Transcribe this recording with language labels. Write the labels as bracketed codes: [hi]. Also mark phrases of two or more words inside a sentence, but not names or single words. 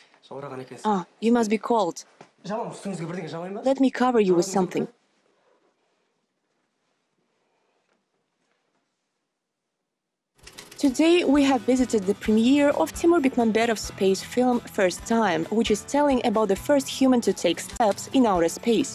[kk] Ауыраған екенсіз. [en] Ah, you must be cold. [kk] Жаман, үстіңізге бірдеңе жамайын ба? [en] Let me cover you with something. Today, we have visited the premiere of Timur Bekmambetov's space film First Time, which is telling about the first human to take steps in outer space.